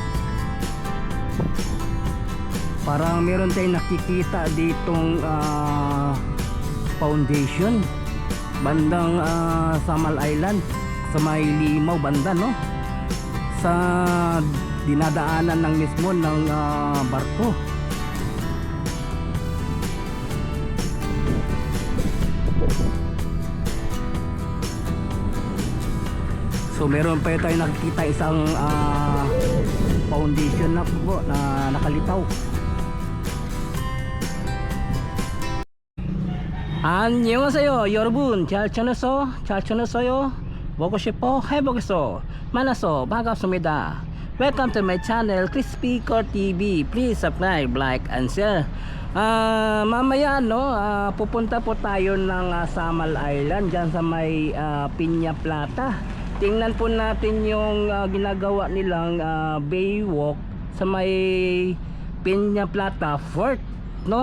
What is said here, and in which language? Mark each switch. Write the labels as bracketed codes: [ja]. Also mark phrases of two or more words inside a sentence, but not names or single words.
[tl] Parang meron tayong nakikita ditong foundation bandang Samal Island sa may Limaw banda, no, sa dinadaanan ng mismo ng barko. So meron pa tayong nakikita isang foundation na po na nakalitaw. [ko] 안녕하세요 여러분, 잘 지냈어요? 보고 싶어 해보겠어. 만나서 반갑습니다. [en] Welcome to my channel Crispy Core TV. Please subscribe, like and share. [tl] Mamaya, no, pupunta po tayo ng Samal Island dyan sa may Piña Plata. Tingnan po natin yung ginagawa nilang baywalk sa may Piña Plata Fort, no.